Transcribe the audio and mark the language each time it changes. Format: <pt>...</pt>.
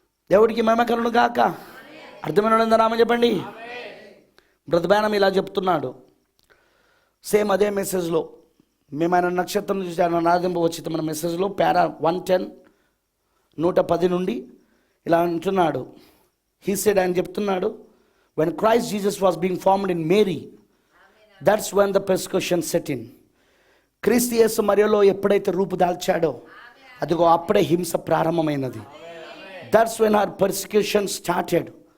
<te>దేవుడికి మహిమ కలుగును గాక. అర్థమైన నామం చెప్పండి. బ్రతబానం ఇలా చెప్తున్నాడు. సేమ్ అదే మెసేజ్లో మేము ఆయన నక్షత్రం చూసి ఆయన నాదింపు వచ్చి మన మెసేజ్లో పారా 110 110 నుండి ఇలా అంటున్నాడు.</te> <en>he said,</en> <te>ఆయన చెప్తున్నాడు,</te> <en>when Christ Jesus was being formed in Mary, that's when the persecution set in.</en> <te>క్రీస్తు యేసు మరియలో ఎప్పుడైతే రూపు దాల్చాడో అదిగో అప్పుడే హింస ప్రారంభమైనది.</te> <en>That's when her persecution started.</en>